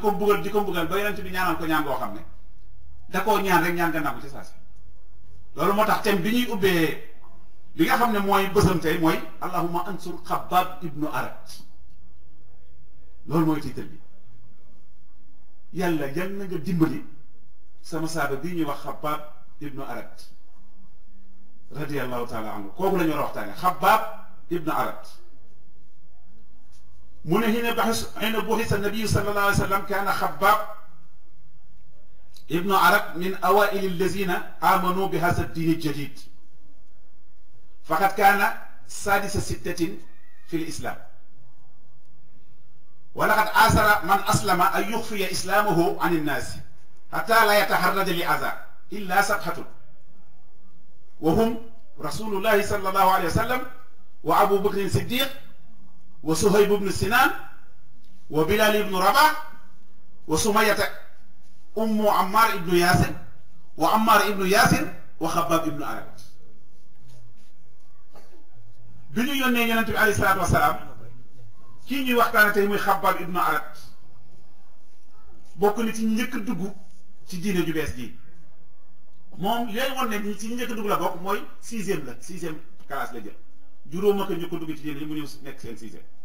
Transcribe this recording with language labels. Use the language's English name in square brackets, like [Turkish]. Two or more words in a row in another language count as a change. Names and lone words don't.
[Wolof] ko mbugal ba yonent bi ñaanal ko ñaan goo xam ne da koo ñaan rek ñaan nga nangu ci saa si loolu moo tax thème bi ñuy ubbee li nga xam ne mooy bësam tey mooy [Arabic] اللهم انصر [Wolof] Xabbaab ibnu Arat loolu mooy titre bi yàlla yal na nga dimbali sama saaba bii ñuy wax Xabbaab ibnu Arat [Arabic] رضي الله تعالى عنه [Wolof] kooku la ñu war a waxtaane Xabbaab ibnu Arat [Arabic] من حين بحث النبي صلى الله عليه وسلم كان خباب ابن عرب من أوائل الذين آمنوا بهذا الدين الجديد، فقد كان سادس ستة في الإسلام، ولقد آثر من أسلم أن يخفي إسلامه عن الناس حتى لا يتحرج لأذى إلا سبحة، وهم رسول الله صلى الله عليه وسلم وأبو بكر الصديق وصهيب بن سنان وبلال بن رباح وسمية أم عمار بن ياسر وعمار بن ياسر وخباب بن عرب. [Wolof] bi ñu yónnee yonent bi [Arabic] عليه الصلاة والسلام [Wolof] kii ñuy waxtaane tey muy Xabbaab ibnu Arat bokk ni ci njëkk dugg ci diine ju bees ji. moom yooyu woon ne ci njëkk dugg la bokk mooy [French] sixième classe [Wolof] la jël, juróom ak njëkk dugg ci diine ji mu ñëw nekk seen sixième.